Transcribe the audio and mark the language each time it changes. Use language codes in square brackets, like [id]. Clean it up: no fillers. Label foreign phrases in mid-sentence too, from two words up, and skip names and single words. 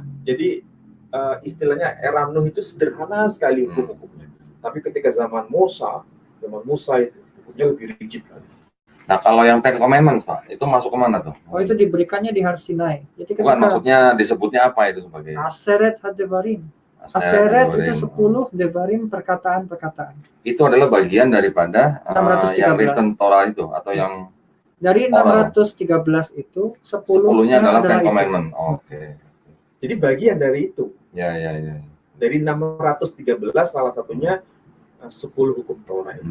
[id] Jadi istilahnya era Nuh itu sederhana sekali hukum-hukumnya. Tapi ketika zaman Musa itu hukumnya lebih rigid lagi. Nah, kalau yang [en] Ten Commandments, [id] Pak, itu masuk ke mana tuh? Itu diberikannya di Har Sinai. Jadi bukan, maksudnya disebutnya apa itu sebagai? [he] עשרת הדברים. [id] Aseret itu 10 devarim perkataan-perkataan. Itu adalah bagian daripada yang [en] written Torah [id] itu atau yang dari 613 itu 10-nya adalah [en] Ten Commandments. [id] Oke. Jadi bagian dari itu. Ya. Dari 613 salah satunya 10 hukum Torah itu.